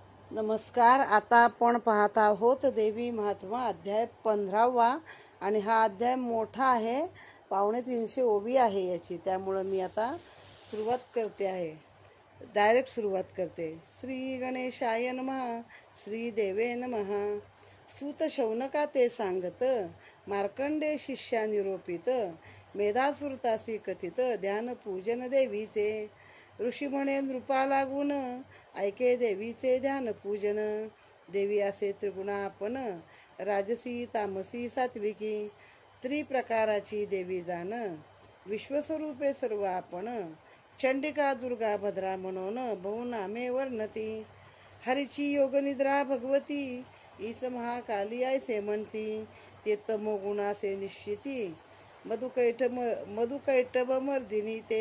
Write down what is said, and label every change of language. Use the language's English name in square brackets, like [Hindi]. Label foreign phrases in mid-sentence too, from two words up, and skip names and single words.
[Marathi] नमस्कार. आता आपण पाहत आहोत देवी महात्मा अध्याय 15वा आणि हा अध्याय मोठा आहे. 350 ओवी आहे याची. त्यामुळं मी आता सुरुवात करते आहे. डायरेक्ट सुरुवात करते. [Sanskrit] श्री गणेशाय नमः. श्री देवे नमः. [Marathi] सूत शौनका ते सांगत, मार्कंडे शिष्या निरोपित, मेधासुरतासी कथित, ध्यान पूजन देवीचे. ऋषी म्हणे नृपा लागून, ऐके देवीचे ध्यान पूजन. देवी असे त्रिगुणा आपण, राजसी तामसी सात्विकी, त्रिप्रकाराची देवी जाण. विश्वस्वरूपे सर्व आपण, चंडिका दुर्गा भद्रा म्हणून बहुनामे वर्णती. हरीची योगनिद्रा भगवती, ईस महाकाली ऐसे म्हणती. ते तमोगुणासे निश्चिती, मधुकैटभ मर्दिनी ते.